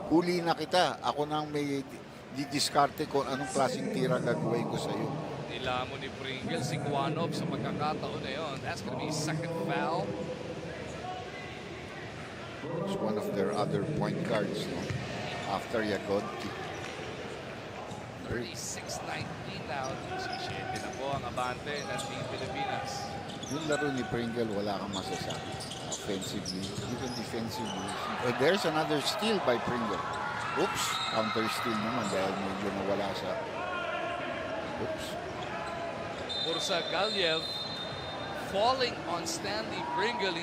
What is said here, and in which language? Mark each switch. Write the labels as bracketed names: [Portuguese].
[Filipino] Huli na kita, ako nang may didiskarte kung anong klaseng tira gagawin ko sa'yo. Nilamo ni Pringle si Kuanov sa pagkakataon na yun. [English] That's gonna be second foul. It's one of their other point guards, no? After Yagodki. 36-19 now. [Filipino] 17 na po ang abante ng Team Pilipinas. Yung laro ni Pringle, wala kang masasabi. [English] Offensively, even defensively. There's another steal by Pringle. [Filipino] Oops, counter steal naman dahil medyo nawala sa... Oops. [English] Ursa Galiev falling on Stanley Pringle.